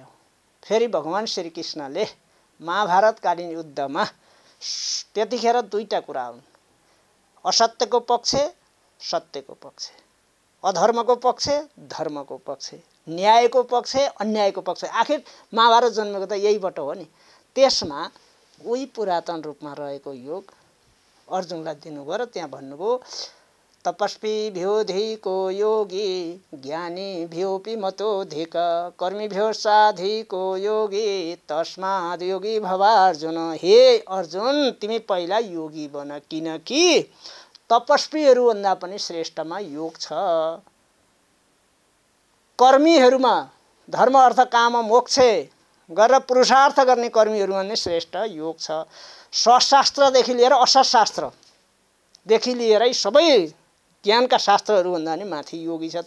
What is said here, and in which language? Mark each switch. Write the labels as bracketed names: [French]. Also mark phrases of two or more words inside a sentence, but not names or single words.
[Nepali] फेरि भगवान श्रीकृष्णले महाभारतकालीन युद्धमा त्यतिखेर दुईटा कुरा हुन्, असत्यको पक्ष सत्यको पक्ष, अधर्मको पक्ष धर्मको पक्ष, न्यायको पक्ष अन्यायको पक्ष। आखिर महाभारत जन्मेको त यहीबाट हो नि। त्यसमा उही पुरातन रूपमा रहेको योग अर्जुनलाई दिनुभयो र त्यहाँ भन्नुभयो [Sanskrit] तपस्वी भ्योधिको योगी ज्ञानी भ्योपि मतोधिक कर्मी भ्यो साधिको योगी तस्माद् योगी भवार्जुन। [Nepali] हे अर्जुन तिमी पहिला योगी बन, किनकि तपस्वीहरूभन्दा पनि श्रेष्ठमा योग छ। कर्मीहरूमा धर्म अर्थ काम मोक्ष गरेर पुरुषार्थ गर्ने कर्मीहरूमा नै श्रेष्ठ योग छ। शास्त्रदेखि लिएर अर्थशास्त्रदेखि लिएर सबै ज्ञानका शास्त्रहरूभन्दा नि माथि योगी छ।